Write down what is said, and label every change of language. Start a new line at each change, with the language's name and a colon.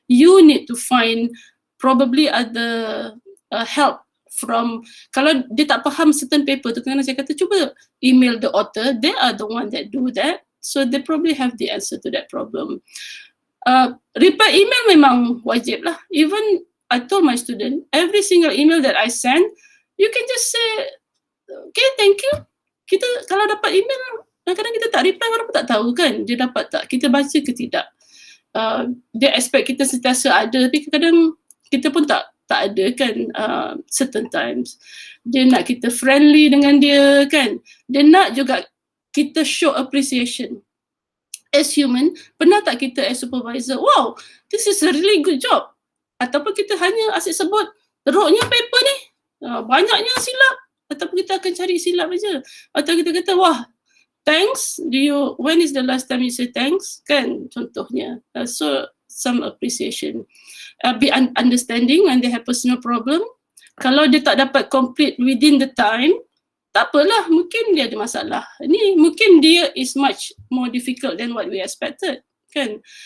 English: You need to find probably other help from,
Malay: kalau dia tak faham certain paper tu, kadang-kadang saya kata cuba email
English: the author, they are the one that do that, so they probably have the answer to that problem.
Malay: Reply email memang wajib lah.
English: Even I told my student, every single email that I send, you can just say, okay, thank you.
Malay: Kita kalau dapat email, kadang-kadang kita tak reply, orang pun tak tahu kan dia dapat tak, kita baca ke tidak. Dia expect kita sentiasa ada, tapi kadang kita pun tak ada kan. Certain times dia nak kita friendly dengan dia kan, dia nak juga kita show appreciation. As human, pernah tak kita as supervisor,
English: wow, this is a really good job,
Malay: ataupun kita hanya asyik sebut teruknya paper ni, banyaknya silap, ataupun kita akan cari silap aja, atau kita kata wah thanks,
English: when is the last time you say thanks
Malay: kan, contohnya.
English: So some appreciation. Be understanding when they have personal problem.
Malay: Kalau dia tak dapat complete within the time, tak apalah, mungkin dia ada masalah. Ini mungkin dia
English: is much more difficult than what we expected, kan.